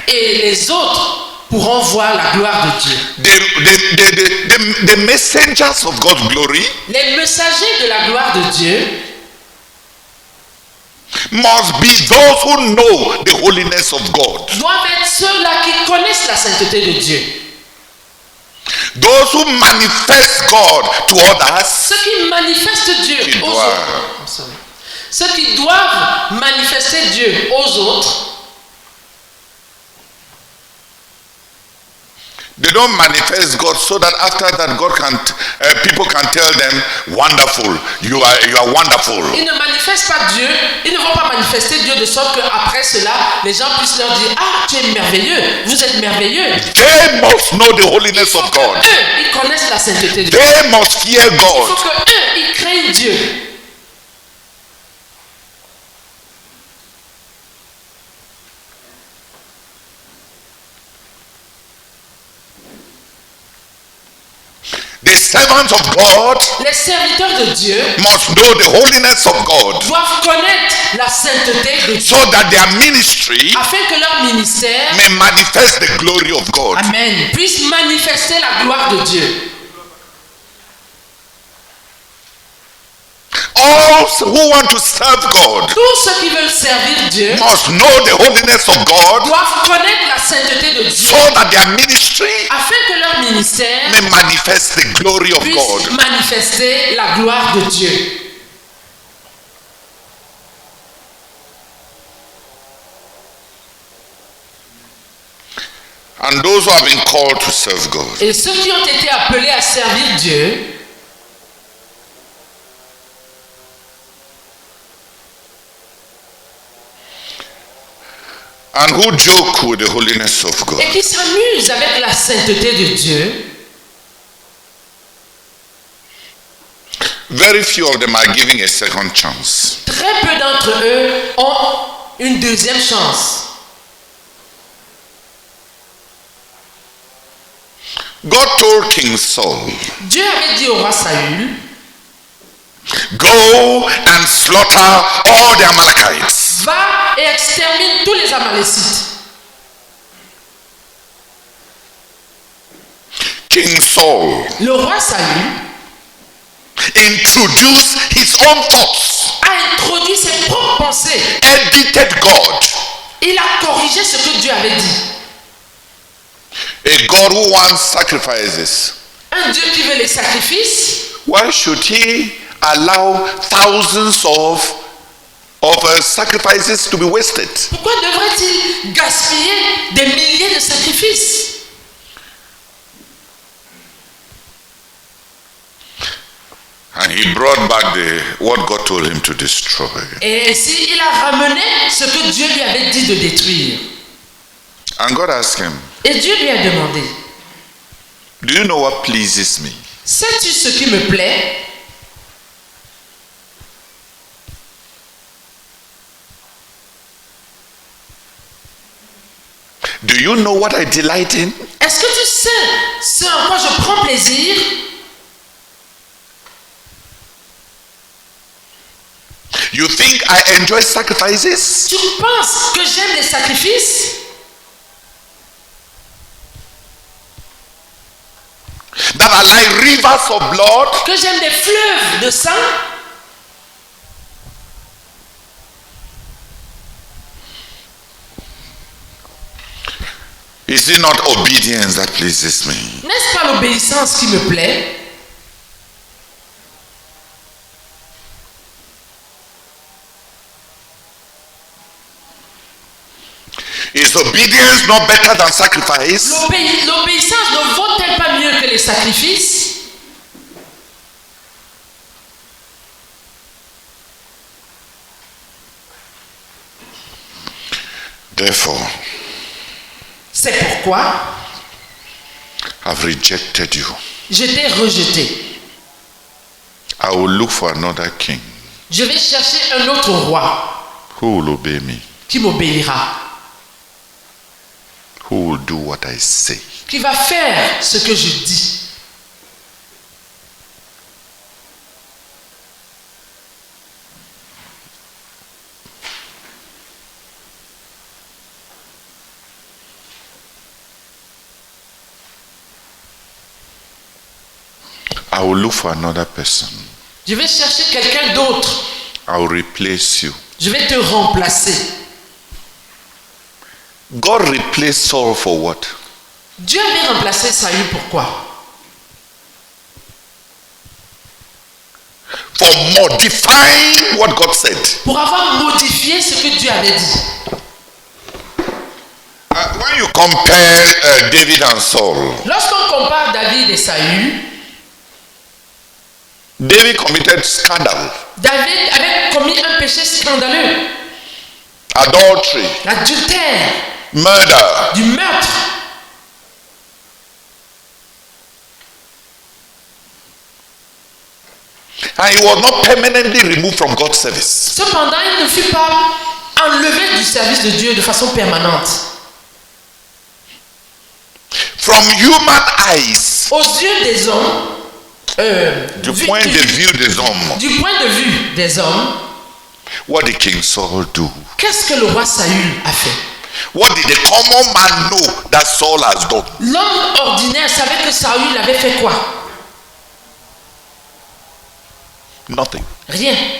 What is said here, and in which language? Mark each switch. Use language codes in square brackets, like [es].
[fr] Et les autres pourront voir la gloire de Dieu. [en] The messengers of God's glory, [fr] les messagers de la gloire de Dieu, [en] must be those who know the holiness of God. [fr] Doivent être ceux-là qui connaissent la sainteté de Dieu. [en] Those who manifest God to others. [fr] Ceux qui manifestent Dieu aux autres. Ceux qui doivent manifester Dieu aux autres. [en] They don't manifest God so that after that God can people can tell them, wonderful, you are wonderful. [fr] Ils ne manifestent pas Dieu, ils ne vont pas manifester Dieu de sorte qu'après cela, les gens puissent leur dire, ah, tu es merveilleux, vous êtes merveilleux. [en] They must know the holiness of God. [fr] Eux, ils connaissent la sainteté de Dieu. [en] They must fear God. [fr] Il faut que eux, ils craignent Dieu. [en] The servants of God, [fr] les serviteurs de Dieu, [en] must know the holiness of God, [fr] doivent connaître la sainteté de Dieu, [en] so that their ministry, [fr] afin que leur ministère, [en] may manifest the glory of God. [fr] Amen, puisse manifester la gloire de Dieu. [en] All who want to serve God, [fr] tous ceux qui veulent servir Dieu, [en] must know the holiness of God, [fr] doivent connaître la sainteté de Dieu, [en] so that their ministry, [fr] afin que leur ministère, [en] may manifest the glory of [fr] puisse [en] God. [fr] manifester la gloire de Dieu. [en] And those who have been called to serve God, [fr] et ceux qui ont été appelés à servir Dieu, [en] and who joke with the holiness of God, [fr] et qui s'amusent avec la sainteté de Dieu, [en] very few of them are giving a second chance. [fr] très peu d'entre eux ont une deuxième chance. [en] God told King Saul, [fr] Dieu avait dit au roi Saül, [en] go and slaughter all the Amalekites. [fr] va et extermine tous les Amalécites. [en] King Saul [fr] Le roi Saül [en] introduced his own thoughts, [fr] a introduit ses propres pensées. [en] edited God. [fr] Il a corrigé ce que Dieu avait dit. [en] A God who wants sacrifices. [fr] Un Dieu qui veut les sacrifices, [en] Why should he allow thousands of sacrifices to be wasted? [fr] pourquoi devrait-il gaspiller des milliers de sacrifices? [en] And he brought back what God told him to destroy. [fr] Et ainsi, il a ramené ce que Dieu lui avait dit de détruire. [en] And God asked him, [fr] Et Dieu lui a demandé, [en] do you know what pleases me? [fr] sais-tu ce qui me plaît? [en] Do you know what I delight in? [fr] Est-ce que tu sais ce en quoi je prends plaisir? [en] You think I enjoy sacrifices? [fr] Tu penses que j'aime les sacrifices? [en] That are like rivers of blood? [fr] Que j'aime des fleuves de sang? [en] Is it not obedience that pleases me? [fr] N'est-ce pas l'obéissance qui me plaît? [en] Is obedience not better than sacrifice? [fr] L'obéissance ne vaut-elle pas mieux que les sacrifices? [en] Therefore, [fr] C'est pourquoi [en] I've rejected you. [fr] je t'ai rejeté. [en] I will look for another king [fr] Je vais chercher un autre roi [en] who will obey me, [fr] qui m'obéira, [en] who will do what I say. [fr] qui va faire ce que je dis. [en] I will look for another person. [fr] Je vais chercher quelqu'un d'autre. [en] I will replace you. [fr] Je vais te remplacer. [en] God replaced Saul for what? [fr] Dieu avait remplacé Saül pourquoi? [en] For modifying what God said. [fr] Pour avoir modifié ce que Dieu avait dit. [en] When you compare David and Saul, [fr] Lorsqu'on compare David et Saül, [en] David committed scandal, [fr] David avait commis un péché scandaleux, [en] adultery, [fr] l'adultère, [en] murder. [fr] du meurtre. [en] And he was not permanently removed from God's service. [fr] Cependant, il ne fut pas enlevé du service de Dieu de façon permanente. [en] From human eyes, [fr] Aux yeux des hommes, du point de vue des hommes, du point de vue des hommes, [en] what did King Saul do? [fr] qu'est-ce que le roi Saül a fait? [en] What did the common man know that Saul has done? [fr] L'homme ordinaire savait que Saül avait fait quoi? [en] Nothing. [fr] Rien.